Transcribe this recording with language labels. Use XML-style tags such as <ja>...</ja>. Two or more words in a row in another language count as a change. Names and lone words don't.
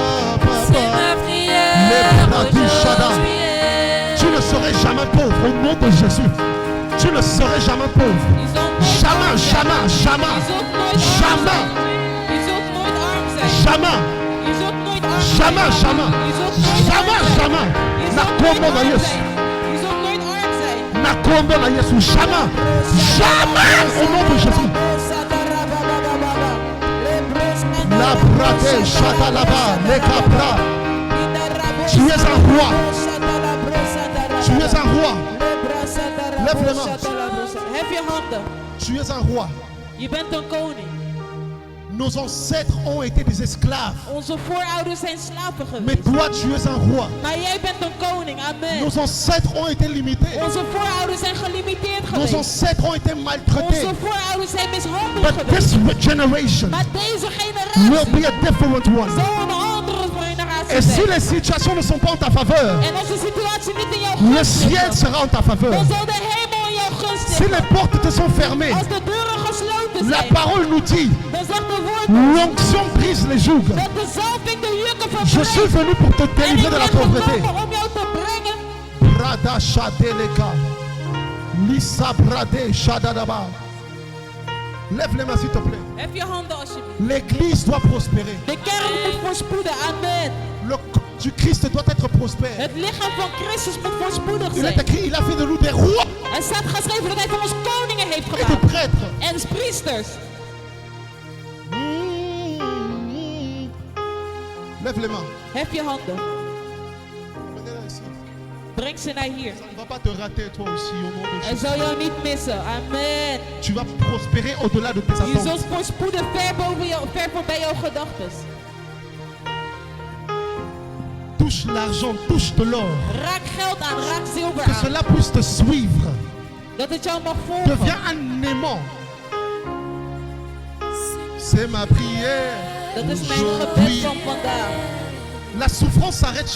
<fr>C'est ma prière. aujourd'hui. Tu ne serai jamais pauvre au nom de Jésus. Tu ne serai jamais pauvre. Jamais, jamais, jamais. Jamais. Jamais. Jamais, jamais. Jamais, jamais.</fr> <ln>Nakombo na Yesu. Nakombo na Yesu.</ln> <fr>Jamais. Jamais au nom de Jésus. La brate, chata là-bas, les capras. Tu es un roi. Lève les mains.</fr> <nl>Hef je handen.</nl> <fr>Tu es un roi.</fr> <nl>Je bent een koning.</nl> <fr>Nos ancêtres ont été des esclaves.</fr> <nl>Onze voorouders zijn slaven</nl> <fr>Mais</fr> <nl>geweest.</nl> <fr>toi, tu es un roi.</fr> <nl>Maar jij bent een koning. Amen.</nl> <fr>Nos ancêtres ont été limités.</fr> <nl>Onze voorouders zijn gelimiteerd</nl> <fr>Nos</fr> <nl>geweest.</nl> <fr>ancêtres ont été maltraités.</fr> <nl>Onze voorouders zijn mishandeld</nl> <en>But</en> <nl>geweest.</nl> <en>this generation</en> <nl>Maar deze</nl> <en>will</en> <nl>generatie</nl> <en>be a different one.</en> <nl>zal een andere generatie</nl> <fr>Et si</fr> <nl>zijn.</nl> <fr>les situations ne sont pas en ta faveur,</fr> <nl>En als de situatie niet in jouw</nl> <fr>le</fr> <nl>gunst</nl> <fr>ciel</fr> <nl>ligt,</nl> <fr>sera en ta faveur.</fr> <nl>dan zal de hemel in jouw gunst</nl> <fr>Si les</fr> <nl>liggen.</nl> <fr>portes te sont fermées,</fr> <nl>Als de deuren gesloten</nl> <fr>la</fr> <nl>zijn,</nl> <fr>parole nous dit,</fr> <nl>dan zegt de woord ons</nl> <fr>l'onction brise les jougs.</fr> <nl>dat de zalving de jukken</nl> <fr>Je suis</fr> <nl>verbreekt.</nl> <fr>venu pour te</fr> <nl>En ik</nl> <fr>délivrer de la</fr> <nl>ben</nl> <fr>pauvreté.</fr> <nl>gekomen om jou te brengen. Brada Shadeleka. Lisa Brade Shadadaba.</nl> <fr>Lève les mains s'il te plaît.</fr> <nl>Hef je handen alsjeblieft.</nl> <fr>L'église doit prospérer.</fr> <nl>De kerk moet voorspoeden. Amen.</nl> <fr>Le corps du Christ doit être prospère.</fr> <nl>Het lichaam van Christus moet voorspoedig</nl> <fr>Il est</fr> <nl>zijn.</nl> <fr>écrit, il a fait de nous des rois</fr> <nl>Er staat geschreven dat hij van ons koningen heeft</nl> <fr>et des</fr> <nl>gedaan.</nl> <fr>prêtres.</fr> <nl>En priesters.</nl> <fr>Lève les mains.</fr> <nl>Hef je handen.</nl> <fr>Venez là ici.</fr> <nl>Breng ze naar hier.</nl> <fr>Ça ne va pas te rater toi aussi au nom de</fr> <nl>Hij</nl> <fr>Jésus.</fr> <nl>zal jou niet missen. Amen.</nl> <fr>Tu vas prospérer au-delà de tes</fr> <nl>Je</nl> <fr>attentes.</fr> <nl>zult voorspoeden ver voorbij jouw gedachten.</nl> <fr>Touche l'argent, touche de l'or.</fr> <nl>Raak geld aan, raak zilver</nl> <fr>Que</fr> <nl>aan.</nl> <fr>cela puisse te suivre.</fr> <nl>Dat het jou mag volgen.</nl> <fr>Deviens un aimant. C'est ma prière.</fr> <nl>Dat is mijn gebed</nl> <fr>Aujourd'hui.</fr> <nl>van vandaag.</nl> <fr>La souffrance s'arrête chez</fr>